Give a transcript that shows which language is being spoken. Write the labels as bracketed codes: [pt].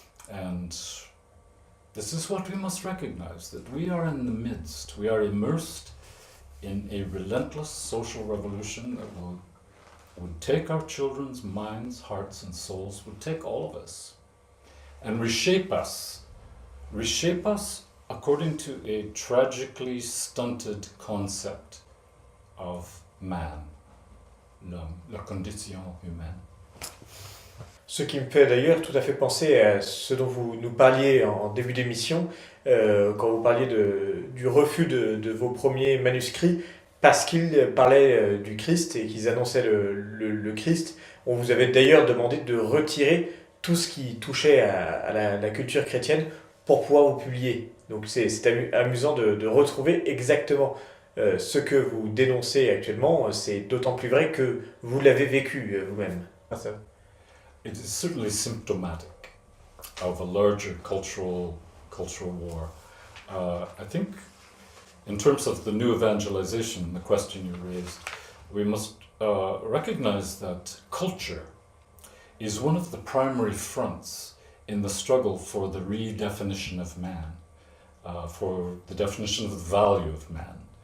[en] And this is what we must recognize, that we are in the midst, we are immersed in a relentless social revolution that would take our children's minds, hearts and souls, would take all of us and reshape us according to a tragically stunted concept of man, [fr] l'homme, la condition humaine. Ce qui me fait d'ailleurs tout à fait penser à ce dont vous nous parliez en début d'émission, quand vous parliez du refus de vos premiers manuscrits, parce qu'ils parlaient du Christ et qu'ils annonçaient le Christ. On vous avait d'ailleurs demandé de retirer tout ce qui touchait à la culture chrétienne pour pouvoir vous publier. Donc c'est amusant de retrouver exactement ce que vous dénoncez actuellement. C'est d'autant plus vrai que vous l'avez vécu vous-même. [en] It is certainly symptomatic of a larger cultural war. I think in terms of the new evangelization, the question you raised, we must recognize that culture is one of the primary fronts in the struggle for the redefinition of man, for the definition of the value of man.